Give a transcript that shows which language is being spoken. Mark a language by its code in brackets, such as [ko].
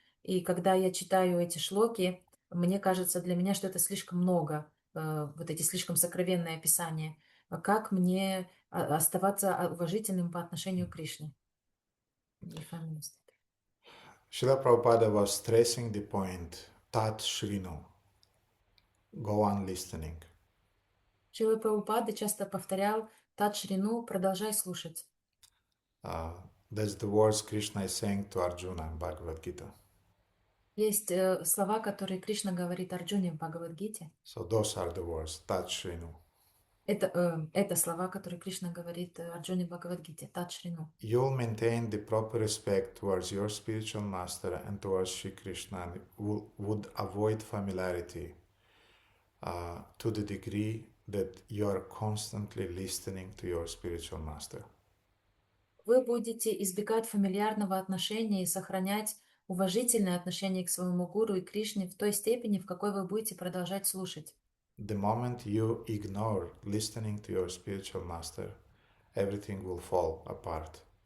[ru] И когда я читаю эти шлоки, мне кажется, для меня, что это слишком много, вот эти слишком сокровенные описания. Как мне оставаться уважительным по отношению к Кришне? [en] Srila Prabhupada was stressing the point, Tat Shrinu, go on listening. [ru] Шрила Прабхупада часто повторял Тат Шрину, продолжай слушать. [en] That's the words Krishna is saying to Arjuna in Bhagavad Gita. [ru] Есть слова, которые Кришна говорит Арджуне в Бхагавад-гите. [en] So those are the words, Tat Shrinu. [ru] Это слова, которые Кришна говорит Арджуне в Бхагавад-гите, Тат Шрину. [en] You'll maintain the proper respect towards your spiritual master and towards Shri Krishna and would avoid familiarity to the degree that you are constantly listening to your spiritual master. [ru] Вы будете избегать фамильярного отношения и сохранять уважительное отношение к своему гуру и Кришне в той степени, в какой вы будете продолжать слушать. [en] The moment you ignore listening to your spiritual master, everything will fall apart.